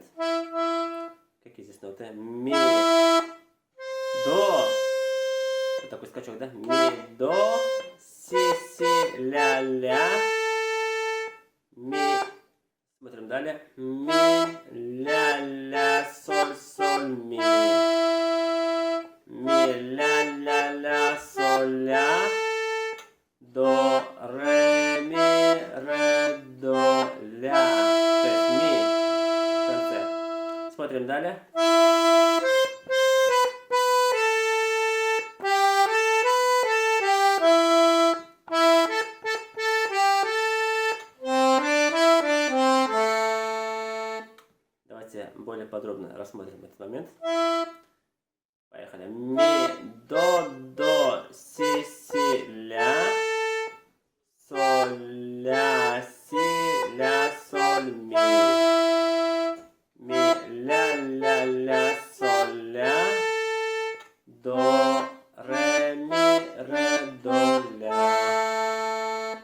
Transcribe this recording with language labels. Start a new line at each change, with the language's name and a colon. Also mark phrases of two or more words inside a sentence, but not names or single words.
Russian: Какие здесь ноты? Ми, до. Вот такой скачок, да? Ми, до, си, ля. Ми. Смотрим далее. Ми, ля, соль, ми. Ми, ля, соль, ля. До, ре, до, ля. То есть ми в конце. Смотрим далее. Давайте более подробно рассмотрим этот момент. Поехали. Ми, до, си, ля. Соль, ля, си, ля, соль, ми. Ми, ля, соль, ля. До, ре, до, ля.